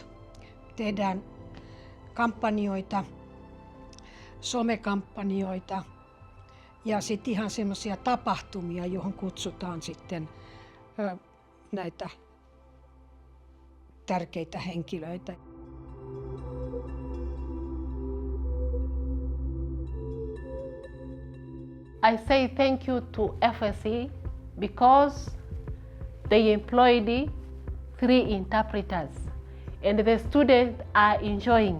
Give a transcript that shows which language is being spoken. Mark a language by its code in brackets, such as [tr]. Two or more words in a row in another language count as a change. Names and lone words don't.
[fi] Tehdään kampanjoita, somekampanjoita ja sitten ihan semmoisia tapahtumia, johon kutsutaan sitten näitä tärkeitä henkilöitä. [en] I say thank you to FSC because they employed 3 interpreters and the students are enjoying.